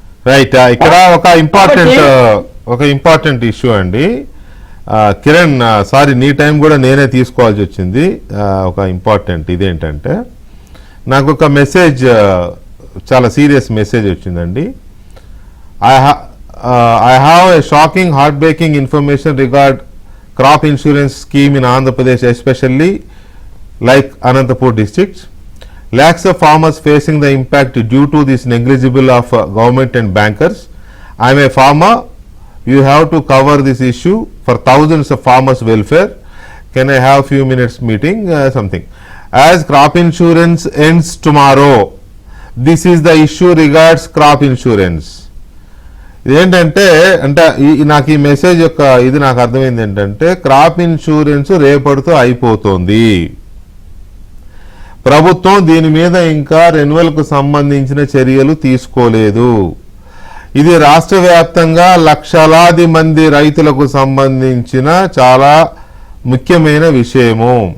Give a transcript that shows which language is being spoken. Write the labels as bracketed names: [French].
[Telugu] Right, ఇక్కడ ఒక important issue అండి. కిరణ్, సారీ నీ టైం కూడా నేనే తీసుకోవాల్సి వచ్చింది. ఒక ఇంపార్టెంట్ ఇదేంటంటే, నాకు ఒక మెసేజ్, చాలా సీరియస్ మెసేజ్ వచ్చిందండి. [English] I have a shocking, heartbreaking information regard crop insurance scheme in Andhra Pradesh, especially like Anantapur district. Lakhs of farmers facing the impact due to this negligible of government and bankers. I am a farmer. You have to cover this issue for thousands of farmers' welfare. Can I have few minutes meeting? Something. As crop insurance ends tomorrow, this is the issue regards crop insurance. [Telugu] ఇదేంటంటే నాకు ఈ message యొక్క ఇది నాకు అర్థమైంది ఏంటంటే, crop insurance రేపటితో అయిపోతుంది. ప్రభుత్వం దీని మీద ఇంకా రెన్యువల్కు సంబంధించిన చర్యలు తీసుకోలేదు. ఇది రాష్ట్ర వ్యాప్తంగా లక్షలాది మంది రైతులకు సంబంధించిన చాలా ముఖ్యమైన విషయము.